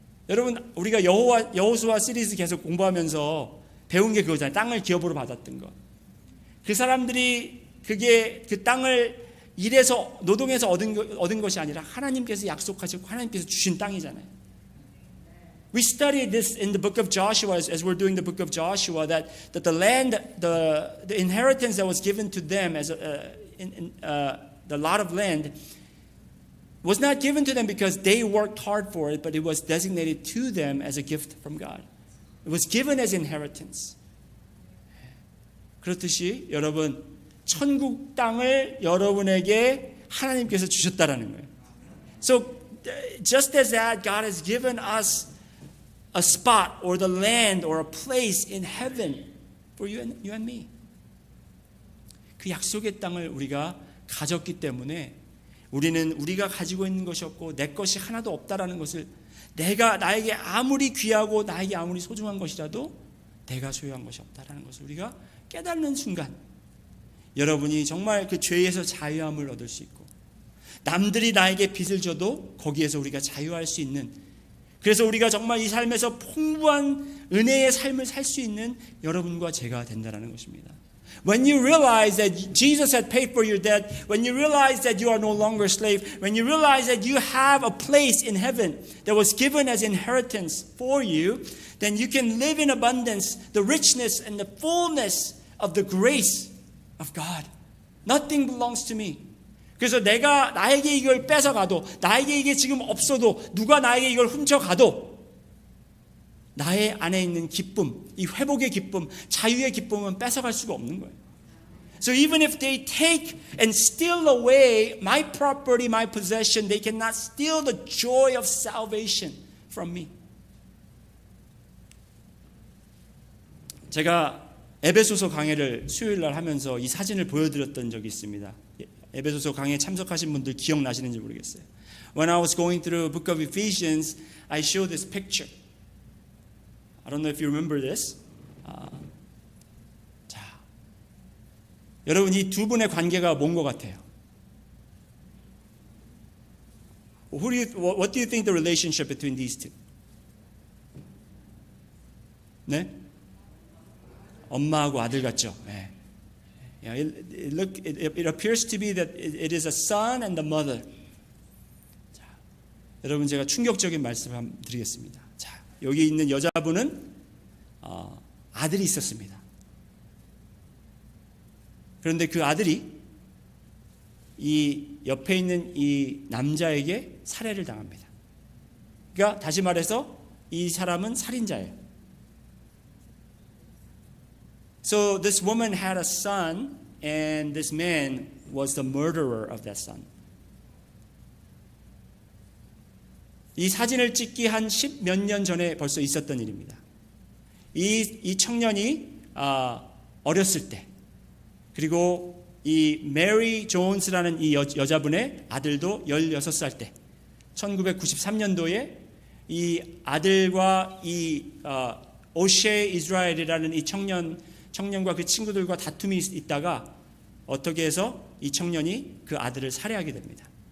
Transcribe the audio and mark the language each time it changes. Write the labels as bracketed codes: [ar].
[ko] 여러분 우리가 여호수아 시리즈 계속 공부하면서 배운 게 그거잖아요. 땅을 기업으로 받았던 것. 그 사람들이 그 땅을 일해서 노동해서 얻은 것이 아니라 하나님께서 약속하시고 하나님께서 주신 땅이잖아요. [en] We studied this in the book of Joshua as we're doing the book of Joshua that the land, the inheritance that was given to them as the lot of land was not given to them because they worked hard for it, but it was designated to them as a gift from God. It was given as inheritance. [ko] 그렇듯이 여러분 천국 땅을 여러분에게 하나님께서 주셨다라는 거예요. [en] So just as that, God has given us a spot or the land or a place in heaven for you and me. [ko] 그 약속의 땅을 우리가 가졌기 때문에 우리는 우리가 가지고 있는 것이 없고 내 것이 하나도 없다라는 것을 나에게 아무리 귀하고 나에게 아무리 소중한 것이라도 내가 소유한 것이 없다라는 것을 우리가 깨닫는 순간 여러분이 정말 그 죄에서 자유함을 얻을 수 있고 남들이 나에게 빚을 줘도 거기에서 우리가 자유할 수 있는 그래서 우리가 정말 이 삶에서 풍부한 은혜의 삶을 살 수 있는 여러분과 제가 된다는 것입니다. [en] When you realize that Jesus had paid for your debt, when you realize that you are no longer a slave, when you realize that you have a place in heaven that was given as inheritance for you, then you can live in abundance, the richness and the fullness of the grace of God. Nothing belongs to me. [ko] 그래서 나에게 이걸 뺏어가도 나에게 이게 지금 없어도 누가 나에게 이걸 훔쳐가도 나의 안에 있는 기쁨, 이 회복의 기쁨, 자유의 기쁨은 뺏어갈 수가 없는 거예요. [en] So even if they take and steal away my property, my possession, they cannot steal the joy of salvation from me. [ko] 제가 에베소서 강해를 수요일 날 하면서 이 사진을 보여드렸던 적이 있습니다. 에베소서 강해에 참석하신 분들 기억나시는지 모르겠어요. [en] When I was going through the book of Ephesians, I showed this picture. I don't know if you remember this. [ko] 자, 여러분 이 두 분의 관계가 뭔 것 같아요? [en] What do you think the relationship between these two? [ko] 네? 엄마하고 아들 같죠? 네. [en] It appears to be that it is a son and the mother. [ko] 자, 여러분 제가 충격적인 말씀 한번 드리겠습니다. 자, 여기 있는 여자분은 아들이 있었습니다. 그런데 그 아들이 이 옆에 있는 이 남자에게 살해를 당합니다. 그러니까 다시 말해서 이 사람은 살인자예요. [en] So this woman had a son, and this man was the murderer of that son. [ko] 이 사진을 찍기 한 10몇 년 전에 벌써 있었던 일입니다. 이 청년이 어렸을 때, 그리고 이 메리 존스라는 이 여자분의 아들도 16살 때, 1993년도에 이 아들과 이 오셰 이스라엘이라는 이 청년과 그 친구들과 다툼이 있다가 어떻게 해서 이 청년이 그 아들을 살해하게 됩니다.